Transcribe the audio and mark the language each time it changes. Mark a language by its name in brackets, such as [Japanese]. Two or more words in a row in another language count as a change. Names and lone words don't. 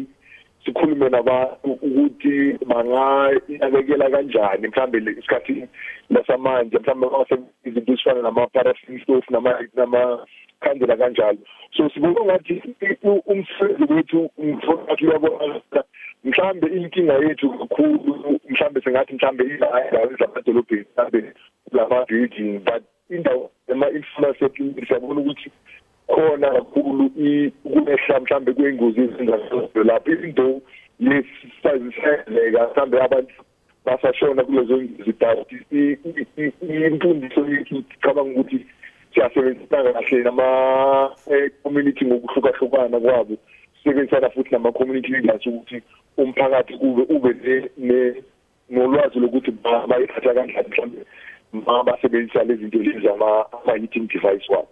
[Zulu] sikhulume nabantu ukuthi bangayinakekela kanjani mhlambe isikhathi lasamanje mhlambe izinto ezifana nama- [English] paraffin stove [Zulu] namakhandlela kanjalo so sibona ngathi umsebenzi wethu umphakathi uyabona mhlambe inkinga yethu kakhulu mhlambe sengathi mhlambe izindawo zamadolobheni mhlambe lama-building but indawo ema-infrastructure siyabona ukuthi khona kakhulu ukwehla mhlambe kwey'ngozi ezenzakalayo lapho [English] even though yes [Zulu] sisazisenzeka mhlambe abantu basashona kulezo zidati imfundiso yethu cabanga ukuthi siyasebenzisana kahle nama-community ngokuhlukahlukana kwabo sisebenzisana futhi nama- [English] community leaders [Zulu] ukuthi umphakathi ube nolwazi lokuthi bayithatha kanjani mhlambe basebenzisa lezi zinto lezi ama- [English] heating device [Zulu] wabo.